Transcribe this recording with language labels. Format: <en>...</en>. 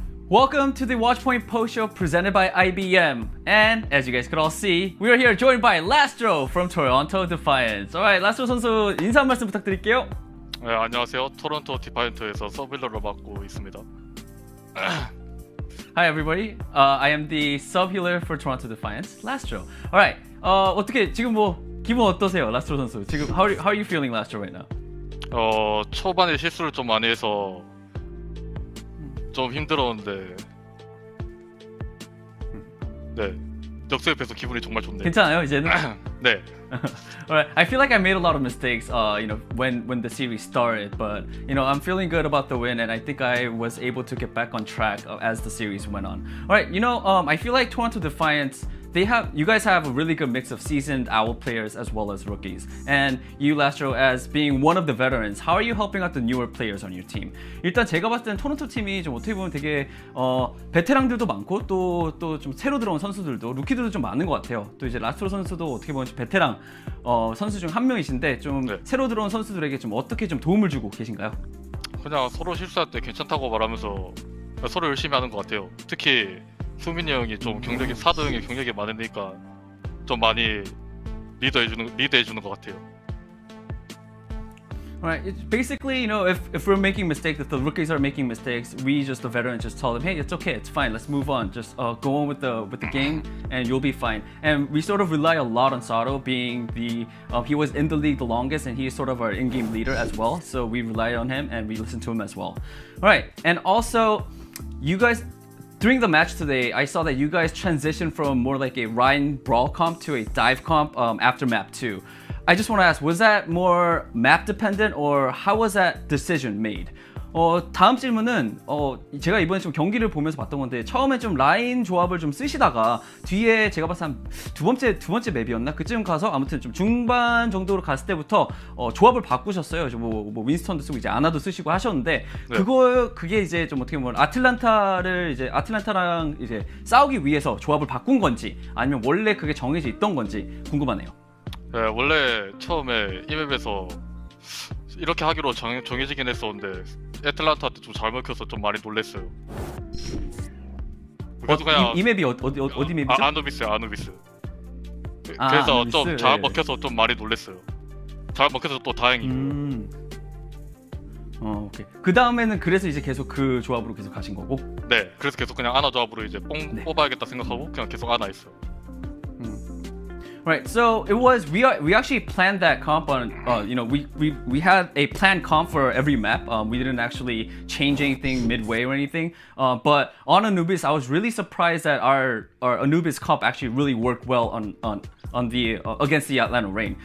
<en>Welcome to the Watchpoint Post Show presented by IBM. And as you guys could all see, we are here joined by Lastro from Toronto Defiant. Alright,</en> <ko>Lastro 선수 인사 한 말씀 부탁드릴게요. 네, 안녕하세요. 토론토 디파이언트에서 서빌러를 맡고 있습니다.</ko> <en>Hi everybody. I am the sub healer for Toronto Defiant, Lastro. Alright,</en> <ko>어떻게 지금 뭐 기분 어떠세요, Lastro 선수? 지금</ko> <en>how are you feeling, Lastro, right now?</en> <ko>초반에 실수를 좀 많이 해서 좀 힘들었는데 네, 역습해서 기분이 정말 좋네요. 괜찮아요, 이제는? 네.</ko> <en>Alright, I feel like I made a lot of mistakes, when the series started, but I'm feeling good about the win, and I think I was able to get back on track as the series went on. Alright, I feel like Toronto Defiant, you guys have a really good mix of seasoned OWL players as well as rookies. And you, Lastro, as being one of the veterans, how are you helping out the newer players on your team?</en> <ko>일단 제가 봤을 땐 토론토 팀이 좀 어떻게 보면 되게 베테랑들도 많고 또 좀 새로 들어온 선수들도 루키들도 좀 많은 것 같아요. 또 이제 라스트로 선수도 어떻게 보면 베테랑 선수 중 한 명이신데 좀 네. 새로 들어온 선수들에게 좀 어떻게 좀 도움을 주고 계신가요? 그냥 서로 실수할 때 괜찮다고 말하면서 서로 열심히 하는 것 같아요. 특히 수민이 형이 좀 경력이 사도 형이 경력이 많으니까 좀 많이 리드해주는 것 같아요.</ko> <en>Right. It's basically, you know, if we're making mistakes, if the rookies are making mistakes, we just the veterans just tell them, hey, it's okay, it's fine, let's move on. Just go on with the game, and you'll be fine. And we sort of rely a lot on Sato being the he was in the league the longest, and he's sort of our in-game leader as well. So we rely on him and we listen to him as well. All right. And also, you guys. During the match today, I saw that you guys transitioned from more like a Ryan brawl comp to a dive comp after map 2. I just want to ask, was that more map dependent or how was that decision made?</en> <ko>다음 질문은 제가 이번에 좀 경기를 보면서 봤던 건데 처음에 좀 라인 조합을 좀 쓰시다가 뒤에 제가 봤을 때 한 두 번째 맵이었나? 그쯤 가서 아무튼 좀 중반 정도로 갔을 때부터 조합을 바꾸셨어요. 뭐 윈스턴도 쓰고 이제 아나도 쓰시고 하셨는데 네. 그게 이제 좀 어떻게 보면 아틀란타랑 이제 싸우기 위해서 조합을 바꾼 건지 아니면 원래 그게 정해져 있던 건지 궁금하네요. 네, 원래 처음에 이 맵에서 이렇게 하기로 정해지긴 했었는데 애틀란타한테 좀 잘 먹혀서 좀 많이 놀랬어요. 그래서 그냥 이 맵이 어디 맵이죠? 아누비스요, 아누비스. 그래서 좀 잘 먹혀서 좀 많이 놀랬어요. 잘 먹혀서 또 다행이고. 오케이. 그 다음에는 그래서 이제 계속 그 조합으로 계속 가신 거고? 네, 그래서 계속 그냥 아나 조합으로 이제 뽑아야겠다 생각하고 그냥 계속 아나 했어요.</ko> <en>Right, so it was we actually planned that comp on you know we had a planned comp for every map. We didn't actually change anything midway or anything. But on Anubis, I was really surprised that our Anubis comp actually really worked well on the against the Atlanta Reign.</en>